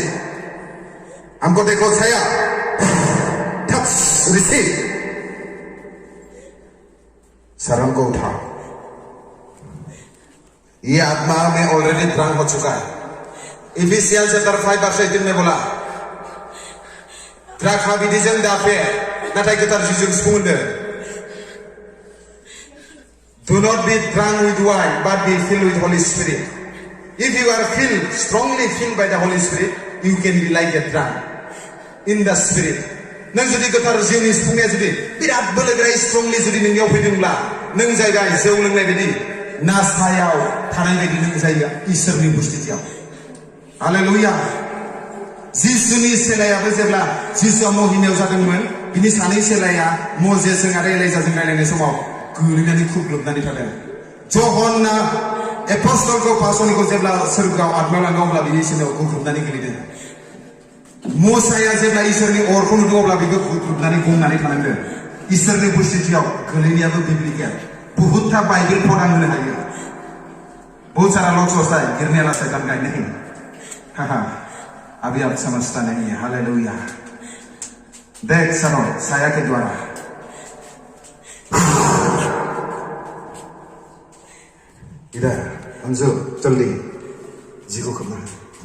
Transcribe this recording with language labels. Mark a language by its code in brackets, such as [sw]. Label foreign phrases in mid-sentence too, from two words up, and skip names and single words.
[hi] हमको देखो, छाया, [en] touch, receive. [hi] शरण को उठाओ। ये आत्मा में [en] already drunk [hi] हो चुका है। इफिसियंस चैप्टर 5 वर्ष 18 में बोला, [brx] द्राक्षा बिदैजों दाफे नाथाय गोथार जिजों सुफुंदो। [en] Do not be drunk with wine, but be filled with Holy Spirit. If you are filled, strongly filled by the Holy Spirit, you can be like a drunk in the Spirit. [brx] नों जुदि गोथार जिउनि सुफुंनाया जुदि बिराद बोलोगोरायै स्ट्रंलि जुदि नोंनियाव फैदोंब्ला, नों जायगा जौ लोंनाय बायदि नासायाव थानाय बायदि नों जायो इसोरनि बुस्थियाव। हालेलुया। जिसुनि सेलायाबो जेब्ला जिसुआ महिमायाव जादोंमोन, बिनि सानै सेलाया मजेसजों आरो एलाइजाजों रायलायनाय समाव गोलैनानै खुग्लुबनानै थादों। जहन्ना एपस्टलखौ पासनिखौ जेब्ला सोरगोआव आत्मायाव लाङो, अब्ला बिनि सिनाव गुग्रुबनानै गोलैदों। मोसाया जेब्ला इसोरनि अरखौ नुदों, अब्ला बेबो गुग्रुबनानै गंनानै थानांदों। इसोरनि बुस्थियाव गोलैनायाबो बिब्लिकेल। बहुतथा बाइबल पढ़ा होनो हायो। [hi] बहुत सारा लोग सोचता है गिरने वाला शैतान का नहीं। हाँ, अभी आप समझता नहीं है। हालेलुया। देख सुनो, छाया के द्वारा इधर अंजू जल्दी जी को करना है।